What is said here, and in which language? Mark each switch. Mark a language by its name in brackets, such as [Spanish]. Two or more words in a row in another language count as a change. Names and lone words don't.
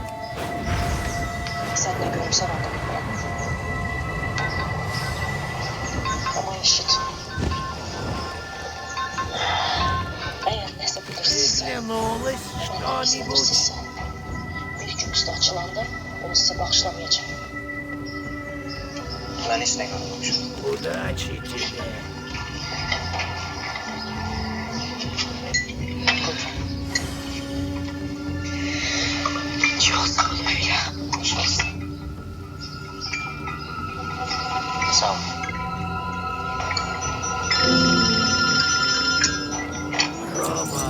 [Azerbaijani] Sən nə görürsən orada bilmirəm. Amma eşit. Əgər nəsə bilirsinizsə, [Russian] Приглянулось [Azerbaijani] ondan [Russian] что-нибудь? [Azerbaijani] bilirsinizsə, bir gün üstü açılanda onu sizə bağışlamayacağım. Mən heç nə görməmişəm. [Russian] Удачи тебе. [Azerbaijani] Çox sağ ol Leyla. Xoş olsun. Sağ ol. Рома.